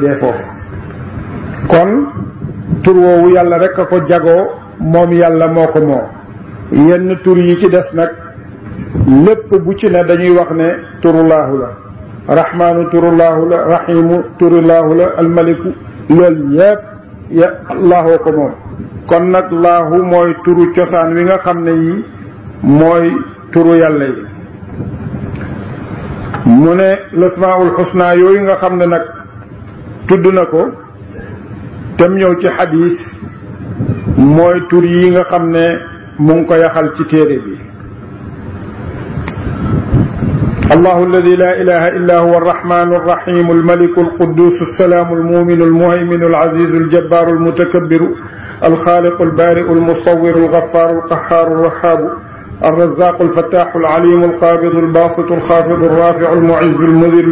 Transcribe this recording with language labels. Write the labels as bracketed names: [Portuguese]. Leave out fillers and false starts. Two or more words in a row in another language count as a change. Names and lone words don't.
[Wolof] dee foofu kon tur woowu yàlla rek a ko jagoo moom yàlla moo ko moo yenn tur yi ci des nag lépp bu ci ne dañuy wax ne turulaahu la rahmaanu turulaahu la rahimu turulaahu la almaliku loolu yépp allahoo ko moom kon nag laahu mooy turu cosaan wi nga xam ne yi mooy turu yàlla yi mu ne lasmaul xusna yooyu nga xam ne nag tudd na ko tem ñëw ci xadiis mooy tur yi nga xam ne mu ngi ko yaxal ci téere bi [Arabic] الله الذي لا إله إلا هو الرحمن الرحيم الملك القدوس السلام المؤمن المهيمن العزيز الجبار المتكبر الخالق البارئ المصور الغفار القهار الوهاب الرزاق الفتاح العليم القابض الباسط الخافض الرافع المعز المذل